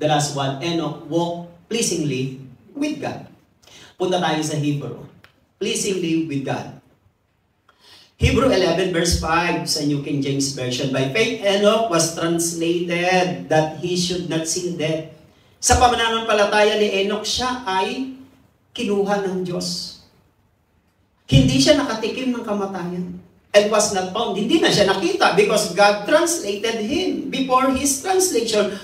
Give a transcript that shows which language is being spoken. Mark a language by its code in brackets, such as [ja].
[en] The last one, Enoch walked pleasingly with God. [tl] Punta tayo sa Hebrew. [en] Pleasingly with God. Hebrew 11 verse 5 sa New King James Version. By faith, Enoch was translated that he should not see death. [tl] Sa pamananampalataya ni Enoch, siya ay kinuha ng Diyos. Hindi siya nakatikim ng kamatayan. [en] And was not found. [tl] Hindi na siya nakita [en] because God translated him before his translation.